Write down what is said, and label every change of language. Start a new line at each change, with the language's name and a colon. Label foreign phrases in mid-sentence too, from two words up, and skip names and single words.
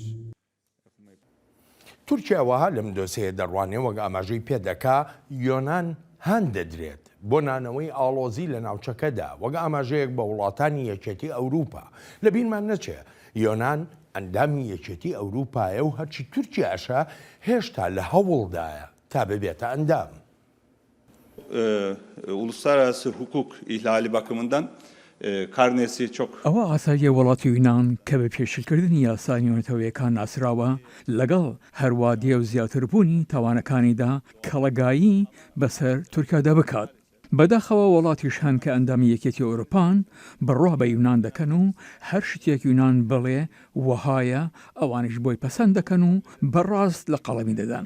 Central Kurdish: تورکیا وەها لەم دۆسەیە دەڕوانێ وەک ئاماژەی پێدەکا یۆنان هەند دەدرێت بۆ نانەوەی ئاڵۆزی لە ناوچەکەدا وەک ئاماژەیەک بە وڵاتانی یەکێتی ئەوروپا. لە بینمان نەچێ یۆنان ئەندامی یەکێتی ئەوروپایە و هەرچی تورکیاشە هێشتا لە هەوڵدایە تا ببێتە ئەندام.
Turkish: Uluslararası hukuk ihlali bakımından karnesi çok.
Central Kurdish: ئەوە ئاساییە وڵاتی یۆنان کە بە پێشکردنی یاسانیۆنەتەوەیەکان ناسراوە لەگەڵ هەروادیە و زیاتربوونی تاوانەکانیدا کەڵەگایی بەسەر تورکیادا بکات. بەداخەوە وڵاتیش هەن کە ئەندامی یەکێتی ئەوروپان بڕوا بە یونان دەکەن و هەر شتێک یونان بڵێ وەهایە ئەوانش بۆی پەسەند دەکەن و بەڕاست لە قەڵەمی دەدەن.